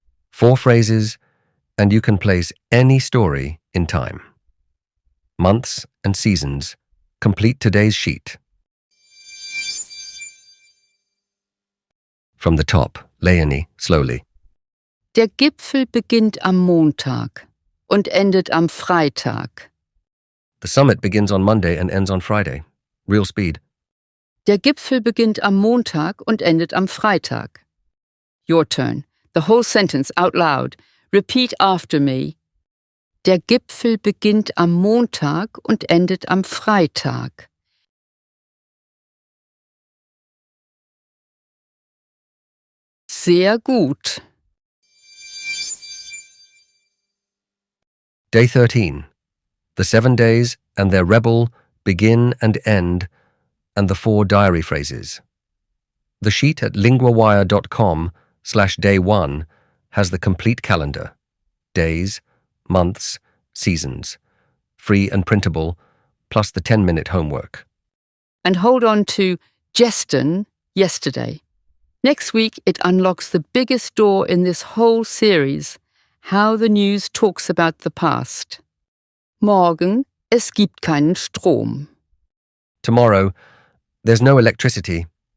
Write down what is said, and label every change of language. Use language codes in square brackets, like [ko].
[en] 4 phrases, and you can place any story in time. Months and seasons complete today's sheet. From the top, Leonie, slowly. [de] Der Gipfel beginnt am Montag und endet am Freitag. [en] The summit begins on Monday and ends on Friday. Real speed. [de] Der Gipfel beginnt am Montag und endet am Freitag. [en] Your turn. The whole sentence out loud. Repeat after me. [de] Der Gipfel beginnt am Montag und endet am Freitag. Sehr gut. [en] Day 13. The 7 days and their rebel, begin and end, and the 4 diary phrases. The sheet at LinguaWire.com/day1 has the complete calendar. Days, months, seasons. Free and printable, plus the 10-minute homework. And hold on to gestern, yesterday. Next week, it unlocks the biggest door in this whole series, how the news talks about the past. [de] Morgen, es gibt keinen Strom. [en] Tomorrow, there's no electricity.